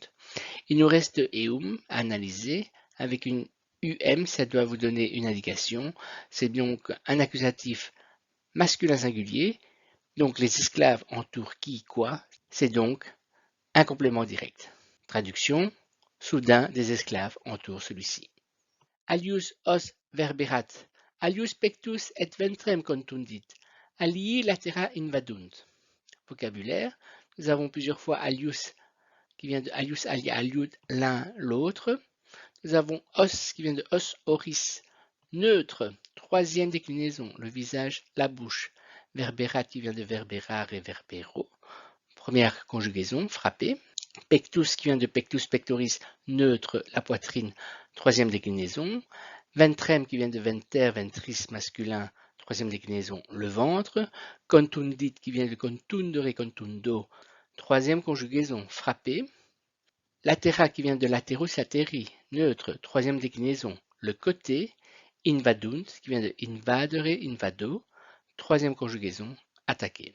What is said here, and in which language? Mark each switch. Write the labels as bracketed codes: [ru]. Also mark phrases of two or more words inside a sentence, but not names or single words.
[fr] Il nous reste eum à analyser avec une um, ça doit vous donner une indication. C'est donc un accusatif masculin singulier. Donc les esclaves entourent qui, quoi. C'est donc un complément direct. Traduction, soudain des esclaves entourent celui-ci. [la] Alius os verberat, alius pectus et ventrem contundit, alii latera invadunt. [fr] Vocabulaire, nous avons plusieurs fois alius qui vient de [la] alius alia aliud, [fr] l'un l'autre. Nous avons os qui vient de [la] os oris, [fr] neutre, troisième déclinaison, le visage, la bouche. Verberat qui vient de [la] verberare et verbero, [fr] première conjugaison, frapper. Pectus qui vient de [la] pectus pectoris, [fr] neutre, la poitrine, troisième déclinaison. Ventrem qui vient de [la] venter, ventris [fr] masculin, troisième déclinaison, le ventre. Contundit qui vient de [la] contundere, contundo, [fr] troisième conjugaison, frapper. Latera qui vient de [la] laterus lateri, [fr] neutre, troisième déclinaison, le côté. Invadunt qui vient de [la] invadere, invado, [fr] troisième conjugaison, attaquer.